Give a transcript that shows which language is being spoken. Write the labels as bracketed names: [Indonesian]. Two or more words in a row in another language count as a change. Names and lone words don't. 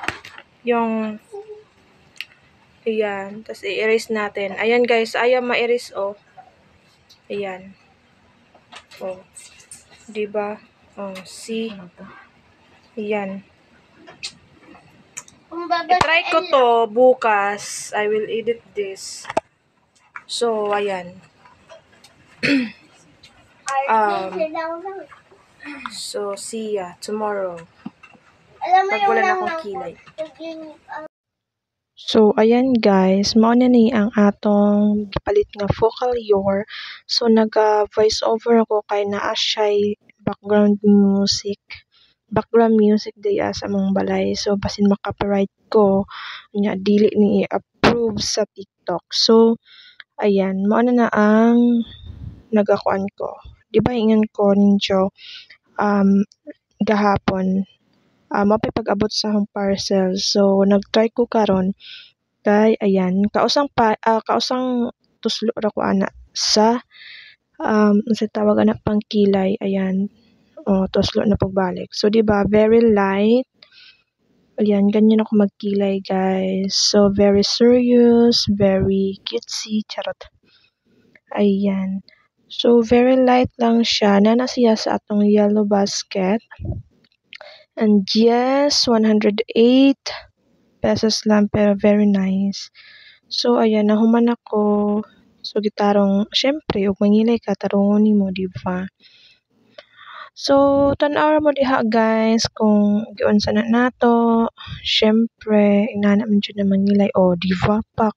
[Filipino] Ayan. Tapos i-erase natin. Ayan guys. Ayaw ma-erase Ayan. Diba? See? Ayan. I-try ko to bukas. [English] I will edit this. So, ayan. So, see ya tomorrow. [Filipino] Alam mo Pag yung wala na lang [Cebuano] akong kilay. [Filipino] ng So, ayan guys, [Cebuano] mao na ni ang atong gipalit nga Focalior. So, nag- [English] voice over [Cebuano] ako kay naa siya'y [English] background music [Cebuano] diya sa mong balay. So, basin maka-copyright ko, nya dili ni i-approve sa TikTok. So, ayan, mao na ang nagakuan ko. Di ba ingon ko ninyo gahapon mapay pag-abot sa akong parcel. So, nag-try ko karon kay ayan, kausang tuslo ra ko ana sa sa tawag na pang kilay, ayan. Tuslo na pagbalik. So, di ba, [English] very light. [Filipino] Ayan, ganyan ako magkilay, guys. [English] So, very serious, very cutesy, charot. [Cebuano] Ayan. So, [English] very light [Cebuano] lang siya. Nana siya sa atong [English] yellow basket. And yes, [Cebuano] 108 pesos lang, pero [English] very nice. [Filipino] So, ayan, nahuman ako. [Cebuano] So, gitarong, syempre, ug mangilay ka, tarungon nimo, di ba? So, tan-aw mo diha, guys, kung giunsa na nato. Syempre, inana man jud na mangilay. [Filipino] Di ba, pak?